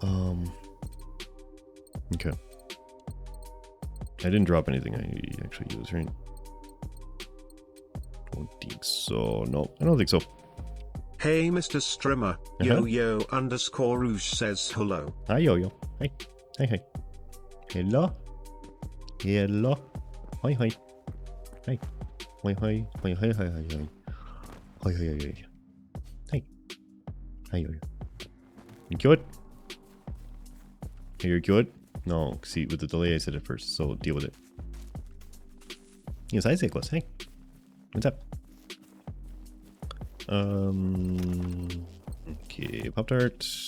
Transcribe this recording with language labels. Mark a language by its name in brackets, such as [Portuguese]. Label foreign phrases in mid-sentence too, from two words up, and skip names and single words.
[English] Okay. I didn't drop anything I actually use, right? Don't think so. No, I don't think so. Hey, Mr. Strimmer. Yo_Rouge says hello. Hi, Yo-Yo. Hi. Hi, hi. Hello. Hello. Hi, hi. Hi. Hi, hi. Hi, hi, hi, hi, hi. Hi, hi, hi, hi. Hi. Hi, Yo-Yo. You good? You're good? No, see, with the delay I said it first, so deal with it. Yes, I say close. Hey. What's up? Okay, Pop-Tart.